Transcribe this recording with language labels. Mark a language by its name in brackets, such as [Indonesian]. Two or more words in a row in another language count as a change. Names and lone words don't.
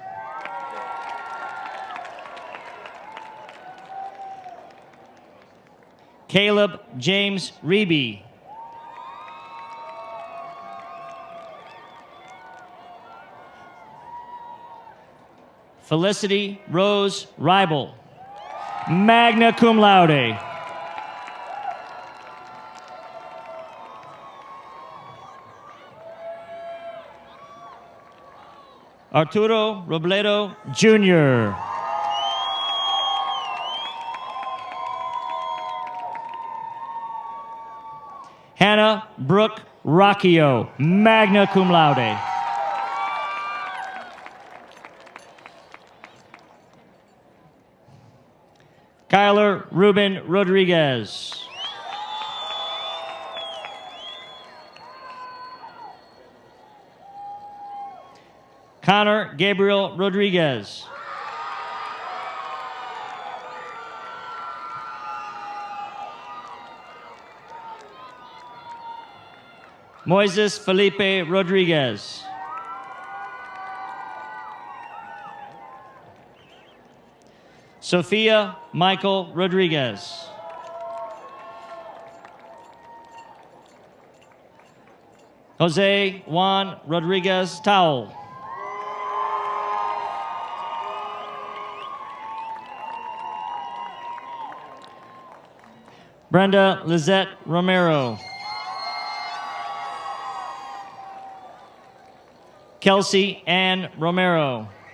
[English] Caleb James Reeby. Felicity Rose Ribel, [Latin] magna cum laude. [English] Arturo Robledo Jr. Hannah Brooke Rocchio, [Latin] magna cum laude. [English] Kyler Ruben Rodriguez. Connor Gabriel Rodriguez. Moises Felipe Rodriguez. Sophia Michael Rodriguez. Jose Juan Rodriguez Towell. Brenda Lizette Romero. Kelsey Ann Romero.